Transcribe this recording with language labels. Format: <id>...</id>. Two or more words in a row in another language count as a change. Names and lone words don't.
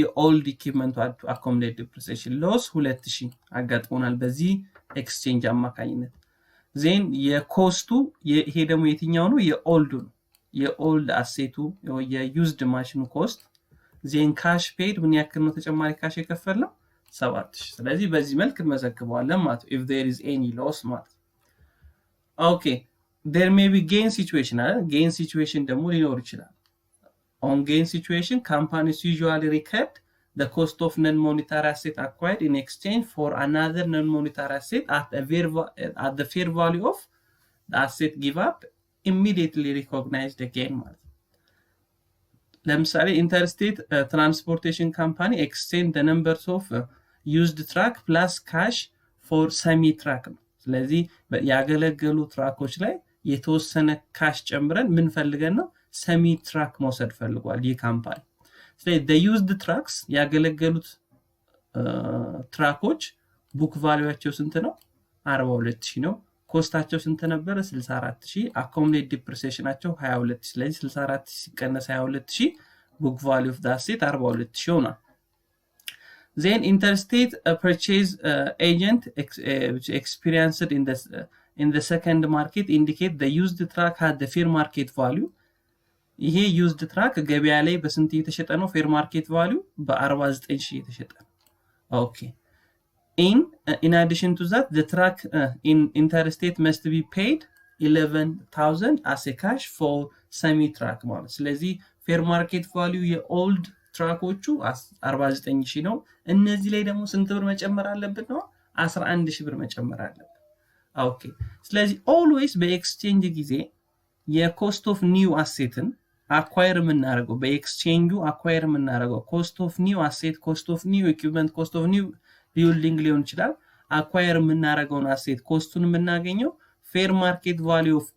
<en>old equipment accumulated depreciation loss</en> <am>2000 አጋጥሞናል በዚህ ኤክስቼንጅ አማካኝነት። ዜን የኮስቱ ይሄ ደግሞ የትኛው ነው? የኦልዱ ነው።</am> <en>old asset used machine cost።</en> <am>ዜን</am> <en>cash paid</en> <am>ምን ያክል ነው ተጨማሪ ካሽ የከፈልነው? 7000። ስለዚህ በዚህ መልክ እንመዘግበዋለን ማለት ነው</am> <en>if there is any loss</en> <am>ማለት። ኦኬ</am> <en>there may be gain situation</en> <am>አይደል?</am> <en>gain situation</en> <am>ደግሞ ሊኖር ይችላል።</am> <en>on gain situation companies usually record the cost of non-monetary asset acquired in exchange for another non-monetary asset at the fair value of the asset give up immediately recognized again ማለት።</en> <am>ለምሳሌ ኢንተርስቴት ትራንስፖርቴሽን ካምፓኒ ኤክስቼንጅ</am> <en>the numbers of used truck plus cash for semi truck</en> <am>ነው። ስለዚህ ያገለገሉ ትራኮች ላይ የተወሰነ ካሽ ጨምረን ምን ፈልገን ነው?</am> <en>semi truck</en> <am>መውሰድ ፈልጓል ይህ ካምፓኒ። ስለዚህ</am> <en>the used trucks</en> <am>ያገለገሉት ትራኮች</am> <en>book value</en> <am>ስንት ነው? 42000 ነው። ኮስታቸው ስንት ነበር? 64000። አኮሙሌት ዲፕሪሲዬሽናቸው 22000። ስለዚህ 64000 ሲቀነስ 22000</am> <en>book value of the asset</en> <am>42000 ሆኗል። ዜን</am> <en>Interstate purchase agent experienced in the second market indicate the used truck had the fair market value።</en> <am>ይሄ</am> <en>used truck</en> <am>ገበያ ላይ በስንት እየተሸጠ ነው?</am> <en>fair market value</en> <am>በ49000 እየተሸጠ ነው። ኦኬ</am> <en>in addition to that the truck in interstate must be paid 11000 as a cash for semi truck</en> <am>ማለት። ስለዚህ</am> <en>fair market value</en> <am>የኦልድ ትራኮቹ 49000 ነው። እነዚህ ላይ ደግሞ ስንት ብር መጨመር አለብን ነው? 11000 ብር መጨመር አለብን። ኦኬ ስለዚህ ኦልዌይስ በኤክስቼንጅ ጊዜ</am> <en>cost of new asset</en> <am>አኳየር የምናደርገው በኤክስቼንጁ አኳየር የምናደርገው</am> <en>cost of new asset፣ cost of new equipment፣ cost of new building</en> <am>ሊሆን ይችላል። አኳየር የምናደርገውን አሴት ኮስቱን የምናገኘው</am> <en>fair market value</en>